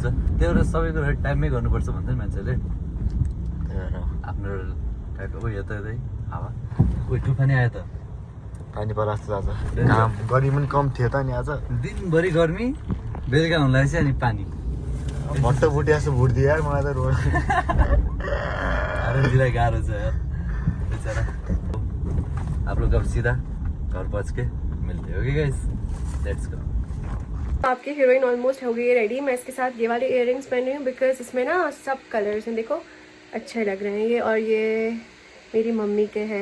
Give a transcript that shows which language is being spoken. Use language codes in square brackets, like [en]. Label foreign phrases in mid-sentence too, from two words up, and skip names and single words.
[ne] त्यो भएर सबै कुरा टाइममै गर्नुपर्छ भन्छ नि मान्छेले आफ्नो टाइप। ओ यो त हावा कोही तुफानी आयो त पानी पर्ला जस्तो आज काम गर्मी पनि कम थियो त नि आज। दिनभरि गर्मी बेलुका हुन लागेपछि अनि पानी भट्ट बुटे जस्तो भुट्दियो यार मलाई त रोड दिलाई गाह्रो छ यार बेचारा। [hi] आप लोग अब सीधा घर पहुँच के मिलते हो गाइस, [en] let's go. [hi] आपकी हीरोइन ऑलमोस्ट हो गई है रेडी। मैं इसके साथ ये वाले इयररिंग्स पहन रही हूँ बिकॉज इसमें ना सब कलर्स हैं, देखो अच्छे लग रहे हैं ये। और ये मेरी मम्मी के हैं।